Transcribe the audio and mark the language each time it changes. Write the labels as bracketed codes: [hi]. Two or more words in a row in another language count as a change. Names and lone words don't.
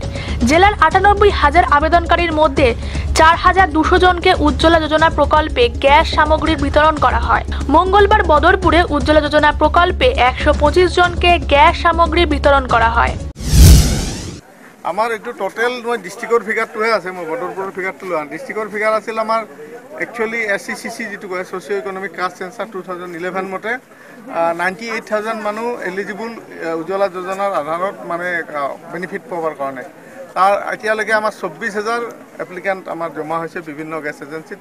[bn] জেলার ৯৮,০০০ আবেদনকারীর মধ্যে ৪,২০০ জনকে উজ্জ্বলা যোজনা প্রকল্পে গ্যাস সামগ্রীর বিতরণ করা হয়। মঙ্গলবার বদরপুরে উজ্জ্বলা যোজনা প্রকল্পে ১২৫ জনকে গ্যাস সামগ্রী বিতরণ করা হয়। [as] আমার একটু টোটেল মই ডিস্ট্রিক্টৰ ফিগাৰটোহে আছে, মই বদৰপুৰৰ ফিগাৰটো লোৱা। ডিস্ট্ৰিক্টৰ ফিগাৰ আছিল আমাৰ একচুৱেলি SCCC যিটো কয় [en] socio economic caste census [as] 2011 মতে 98,000 মানুহ এলিজিবল উজ্জ্বলা যোজনাৰ আধাৰত মানে বেনিফিট পাবৰ কাৰণে। তাৰ এতিয়ালৈকে আমাৰ 24,000 এপ্লিকেণ্ট আমাৰ জমা হৈছে বিভিন্ন [en] gas agency.